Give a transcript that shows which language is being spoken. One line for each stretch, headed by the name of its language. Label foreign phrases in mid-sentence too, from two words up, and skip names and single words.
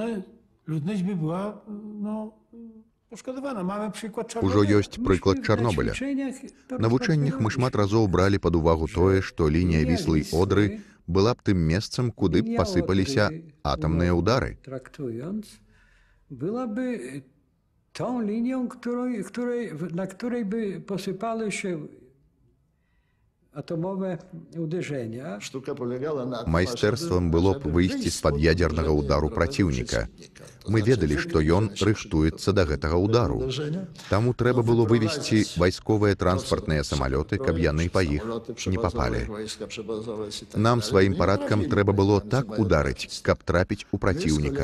Belarusian: Ужо ёсць прыклад Чарнобыля. На вучэннях мы шмат разоў бралі пад увагу тое, што лінія Віслы і Одры была б тым месцам, куды б пасыпаліся атамныя ўдары.
Polish: Była by tą linią, na której by posypały się atomowe uderzenia.
Belarusian: Майстэрствам было б выйсці з-пад ядзернага ўдару праціўніка. Мы ведалі, што ён рыхтуецца да гэтага ўдару. Таму трэба было вывесці вайсковыя транспартныя самалёты, каб яны па іх не папалі. Нам сваім парадкам трэба было так ударыць, каб трапіць у праціўніка.